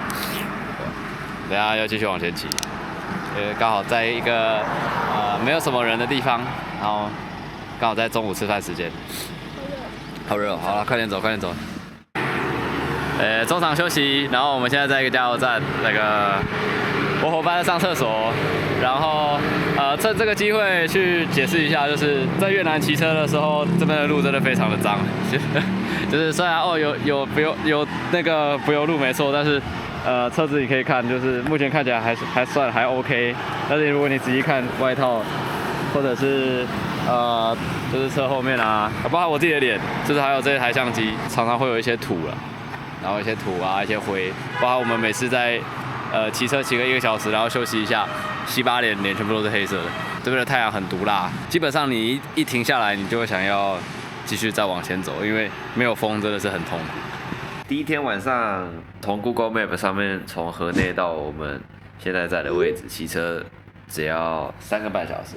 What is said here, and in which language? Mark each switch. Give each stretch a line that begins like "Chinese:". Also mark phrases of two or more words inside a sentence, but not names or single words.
Chinese: 等一下要繼續往前騎，剛好在一個沒有什麼人的地方，然後剛好在中午吃飯時間。好熱，好了，快點走，快點走。中場休息，然後我們現在在一個加油站，那個我夥伴在上廁所，然後趁這個機會去解釋一下，就是在越南騎車的時候，這邊的路真的非常的髒，就是雖然有那個柏油路沒錯，但是車子你可以看，就是目前看起來還 OK， 但是如果你仔細看外套，或者是就是車後面啊，包括我自己的臉，就是還有這台相機，常常会有一些土了，然後一些土啊，一些灰，包括我們每次在騎車騎個1個小時，然後休息一下，洗把臉全部都是黑色的。這邊的太陽很毒辣，基本上你一停下來，你就會想要繼續再往前走，因為沒有風真的是很痛苦。第一天晚上從 Google Map 上面從河內到我們現在在的位置騎車只要3個半小時，